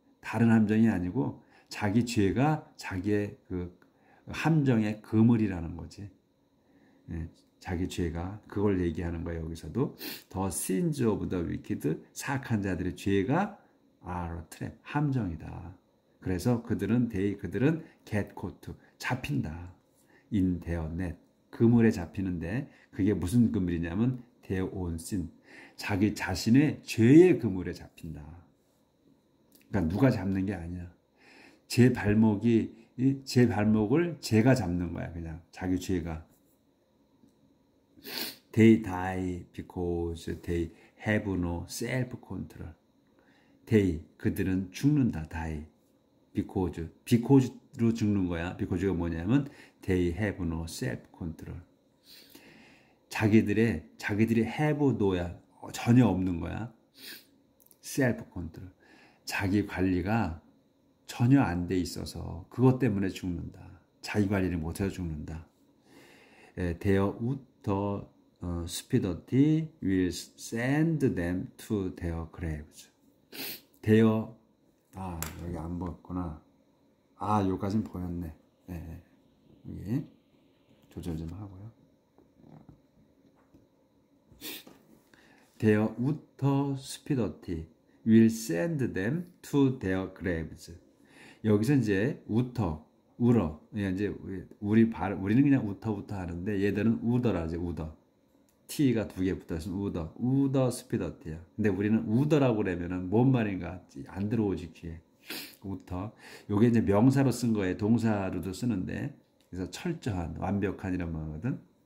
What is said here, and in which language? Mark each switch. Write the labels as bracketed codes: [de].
[ko] 다른 함정이 아니고 자기 죄가 자기의 그 함정의 그물이라는 거지. 예, 자기 죄가 그걸 얘기하는 거예요. 여기서도 [en] the sins of the wicked, [ko] 사악한 자들의 죄가 [en] are a trap, [ko] 함정이다. 그래서 그들은 [en] get caught, [ko] 잡힌다. [en] in their net, [ko] 그물에 잡히는데 그게 무슨 그물이냐면 [en] their own sin, [ko] 자기 자신의 죄의 그물에 잡힌다. 그러니까 누가 잡는 게 아니야. 제 발목을 제가 잡는 거야. 그냥 자기 죄가. [en] They die because they have no self-control. [ko] 그들은 죽는다. die. because로 죽는 거야. [en] because가 [ko] 뭐냐면 [en] they have no self-control. [ko] 자기들이 [en] have no [ko] 야. 전혀 없는 거야. self-control. 자기 관리가 전혀 안 돼 있어서 그것 때문에 죽는다. 자기 관리를 못해서 죽는다. [en] Their utter stupidity will send them to their graves. [ko] 여기 안 보였구나. 여기까지는 보였네. 네, 여기 조절 좀 하고요. [en] Their utter stupidity will send them to their graves. [ko] 여기서 이제 울어. 이제 우리는 그냥 우터 하는데 얘들은 우더라지, 우더. T가 2개 붙어서 우더 스피더티야. 근데 우리는 우더라고 그러면은 뭔 말인가 안 들어오지 귀에. 우터. 요게 이제 명사로 쓴 거에 동사로도 쓰는데, 그래서 철저한, 완벽한 이런 말거든.